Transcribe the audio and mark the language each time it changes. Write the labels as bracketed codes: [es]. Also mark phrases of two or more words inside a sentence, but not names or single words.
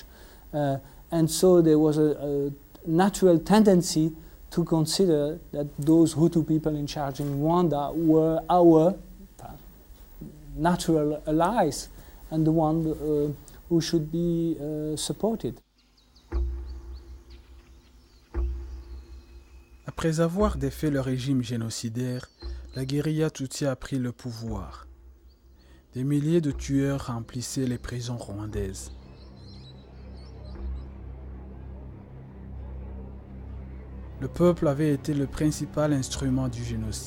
[en] And so there was a natural tendency to consider that those Hutu people in charge in Rwanda were our natural allies and the one who should be supported. [fr] Après avoir défait le régime génocidaire, la guérilla Tutsi a pris le pouvoir. Des milliers de tueurs remplissaient les prisons rwandaises. Le peuple avait été le principal instrument du génocide.